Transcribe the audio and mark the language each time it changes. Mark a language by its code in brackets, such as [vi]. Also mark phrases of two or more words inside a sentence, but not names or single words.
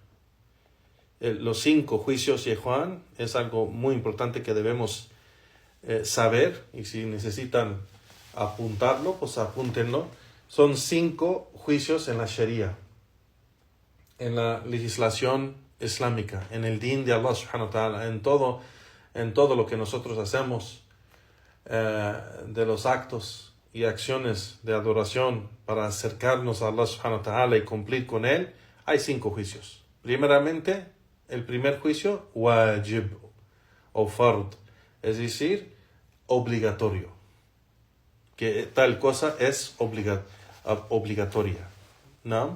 [es] Los 5 juicios de Juan es algo muy importante que debemos saber, y si necesitan apuntarlo, pues apúntenlo. Son 5 juicios en la Sharia, en la legislación islámica, en el din de [ar] الله سبحانه وتعالى, [es] en todo lo que nosotros hacemos, de los actos y acciones de adoración para acercarnos a [ar] الله سبحانه وتعالى [es] y cumplir con él. Hay 5 juicios. Primeramente, el primer juicio, wajib o fard, es decir, obligatorio, que tal cosa es obligatoria, ¿no?